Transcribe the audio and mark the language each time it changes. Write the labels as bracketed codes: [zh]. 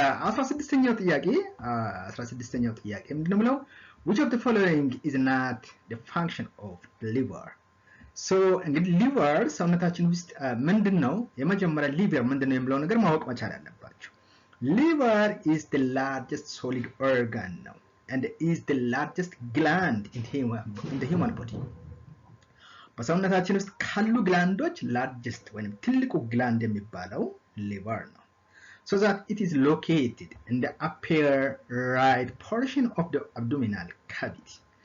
[am] 16ኛው ጥያቄ ምንድነው ብለው [en] which of the following is not the function of the liver? [am] እንግዲህ liver ሰውነታችን ውስጥ ምንድነው? የመጀመሪያ liver ምንድነው የሚለው ነገር ማወቅ መቻል አለባችሁ። [en] liver is the largest solid organ now and is the largest gland in the human body. [am] በሰውነታችን ውስጥ ካሉ ግላንዶች largest ወይም ትልቁ ግላንድ የሚባለው liver ነው. [en] So that it is located in the upper right portion of the abdominal cavity.